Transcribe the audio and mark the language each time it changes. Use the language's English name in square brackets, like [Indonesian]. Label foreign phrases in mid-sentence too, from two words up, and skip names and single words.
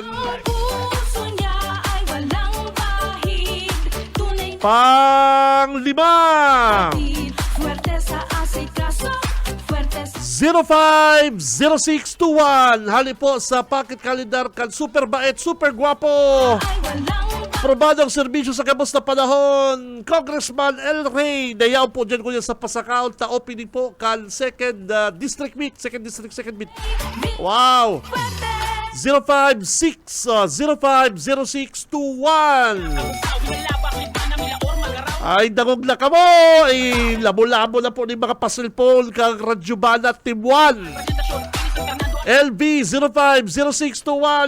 [Filipino] puso niya ay walang bahid. Tunay na Pang-lima batid. Fuerte sa asikaso, fuerte sa 050621. [Bikol] Hali po sa pocket calendar kan super bait, super guwapo. [Filipino] ay walang Probadong serbisyo sa kabos na panahon. Congressman El Rey. [Bikol] Dayaw po dyan ko yan sa Pasakaw. Ta-opening po kan [English] second district meet. Second meet. [Bikol] Wow! 050621. Ay, dangog na ka mo. Ay, labo-labo na po ni mga pasilpon kang Radyo Banat Team 1. LB 050621.